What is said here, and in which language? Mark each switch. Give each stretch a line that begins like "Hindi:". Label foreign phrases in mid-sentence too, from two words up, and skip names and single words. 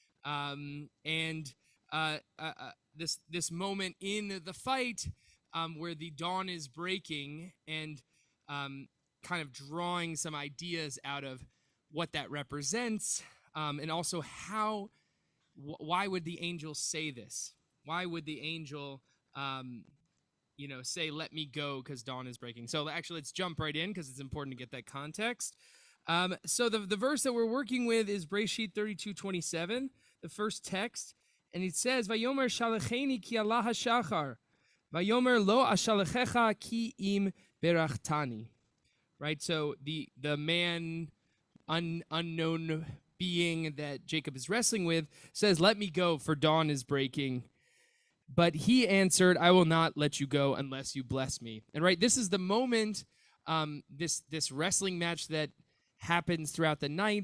English: This moment in the fight where the dawn is breaking, and kind of drawing some ideas out of what that represents, and also how, why would the angel say this? Why would the angel, say, let me go because dawn is breaking? So actually, let's jump right in because it's important to get that context. So the verse that we're working with is Breshit 32:27, the first text. And it says,
Hebrew: ויאמר שלחני כי עלה השחר, ויאמר לא אשלחך כי אם ברכתני.
English: Right? So the man, unknown being that Jacob is wrestling with, says, let me go, for dawn is breaking. But he answered, I will not let you go unless you bless me. And right, this is the moment, this wrestling match that happens throughout the night.